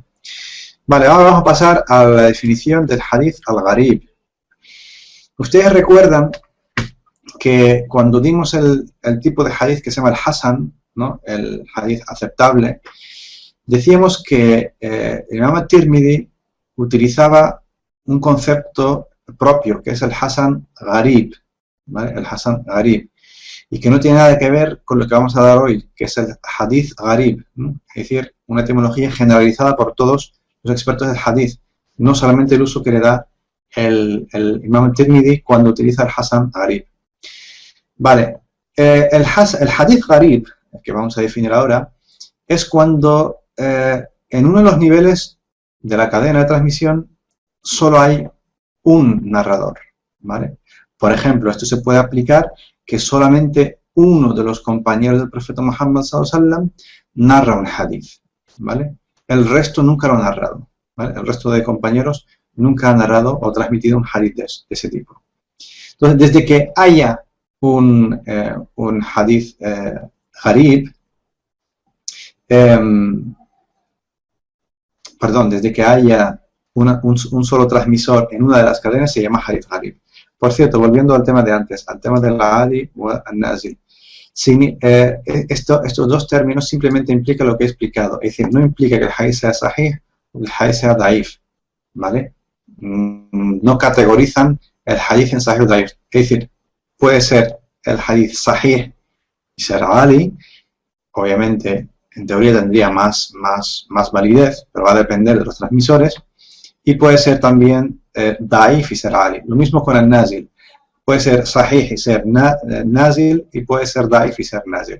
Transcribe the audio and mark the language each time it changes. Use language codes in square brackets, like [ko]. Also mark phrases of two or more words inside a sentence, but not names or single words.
[es] Vale, ahora vamos a pasar a la definición del [ar] حديث الغريب. [es] Ustedes recuerdan que cuando dimos el tipo de hadith que se llama el hasan, ¿no?, el hadith aceptable, decíamos que el Imam al-Tirmidhi utilizaba un concepto propio, que es el [ar] حسن غريب, [es] ¿vale? El [ar] حسن غريب, [es] y que no tiene nada que ver con lo que vamos a dar hoy, que es el [ar] حديث غريب, [es] ¿no? Es decir, una etimología generalizada por todos los expertos del hadith, no solamente el uso que le da el Imam al-Tirmidhi cuando utiliza el [ar] حسن غريب. [es] Vale, el [ar] حديث غريب, [es] el que vamos a definir ahora, es cuando en uno de los niveles de la cadena de transmisión solo hay un narrador, ¿vale? Por ejemplo, esto se puede aplicar que solamente uno de los compañeros del profeta Muhammad [ar] صلى الله عليه وسلم [es] narra un hadith, ¿vale? El resto nunca lo ha narrado, ¿vale? El resto de compañeros nunca han narrado o transmitido un hadith de ese tipo. Entonces, desde que haya un [ar] حديث غريب, [es] desde que haya un solo transmisor en una de las cadenas, se llama [ar] حديث غريب. [es] Por cierto, volviendo al tema de antes, al tema del ghali o al-nazil, estos dos términos simplemente implican lo que he explicado, es decir, no implica que el hadith sea sahih o el hadith sea daif, ¿vale? No categorizan el hadith en sahih o daif, es decir, puede ser el [ar] حديث صحيح [es] y ser ghali, obviamente en teoría tendría más validez, pero va a depender de los transmisores, y puede ser también daif y ser ghali. Lo mismo con el nazil, puede ser sahih y ser nazil, y puede ser daif y ser nazil.